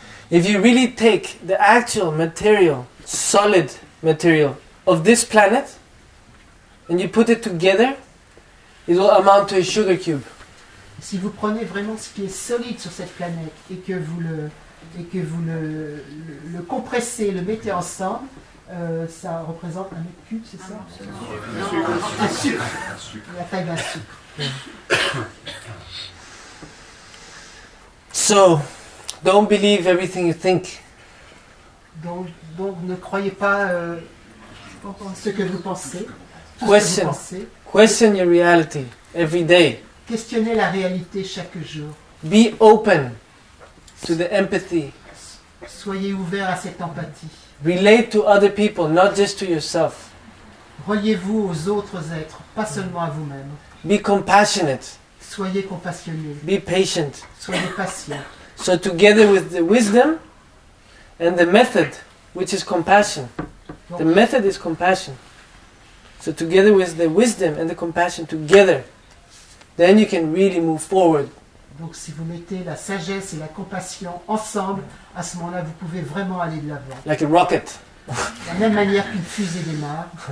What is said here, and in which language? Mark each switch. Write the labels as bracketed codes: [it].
[en] If you really take the actual material, solid material of this planet and you put it together, it will amount to a sugar cube. [fr] Si vous prenez vraiment ce qui est solide sur cette planète et que vous le compressez, le mettez ensemble, ça représente un mètre cube, c'est ça? Un sucre. La taille d'un sucre. [en] So, don't believe everything you think. [fr] Donc ne croyez pas ce que vous pensez. Tout ce que vous [en] Question. [fr] pensez. [en] Question your reality every day. [fr] Questionnez la réalité chaque jour. [en] Be open to the empathy. [fr] Soyez ouvert à cette empathie. [en] Relate to other people, not just to yourself. [fr] Reliez-vous aux autres êtres, pas seulement à vous-même. [en] Be compassionate. [fr] Soyez compassionné. [en] Be patient. [fr] Soyez patient. [en] So together with the wisdom and the method, which is compassion. The method is compassion. So together with the wisdom and the compassion together, then you can really move forward. [fr] Donc si vous mettez la sagesse et la compassion ensemble, à ce moment-là, vous pouvez vraiment aller de l'avant. [en] Like a rocket. [fr] De la même manière qu'une fusée démarre,